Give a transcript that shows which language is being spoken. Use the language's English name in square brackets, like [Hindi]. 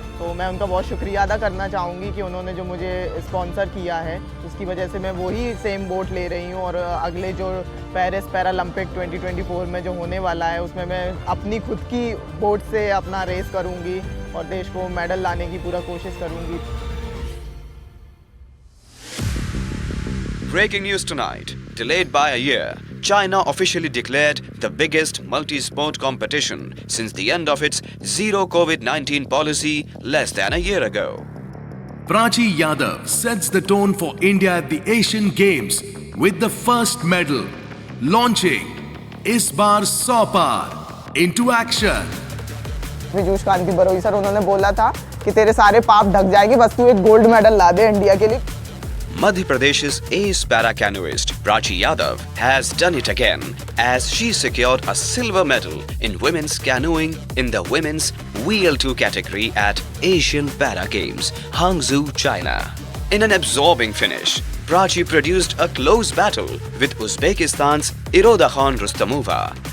[Hindi] तो मैं उनका बहुत शुक्रिया अदा करना चाहूँगी कि उन्होंने जो मुझे स्पॉन्सर किया है उसकी वजह से मैं वही सेम बोट ले रही हूँ। और अगले जो पेरिस पैरालंपिक 2024 में जो होने वाला है उसमें मैं अपनी खुद की बोट से अपना रेस करूँगी और देश को मेडल लाने की पूरा कोशिश करूँगी। [English] Breaking news tonight. Delayed by a year, China officially declared the biggest multi-sport competition since the end of its zero COVID-19 policy less than a year ago. Prachi Yadav sets the tone for India at the Asian Games with the first medal. Launching [Hindi] इस बार 100 पार [English] into action. [Hindi] विजूष कांति Baroi sir उन्होंने बोला था कि तेरे सारे पाप ढक जाएंगे, बस तू एक गोल्ड मेडल ला दे इंडिया के लिए। [English] Madhya Pradesh's ace para-canoeist Prachi Yadav has done it again as she secured a silver medal in women's canoeing in the women's Wheel 2 category at Asian Para Games, Hangzhou, China. In an absorbing finish, Prachi produced a close battle with Uzbekistan's Iroda Khan Rustamova.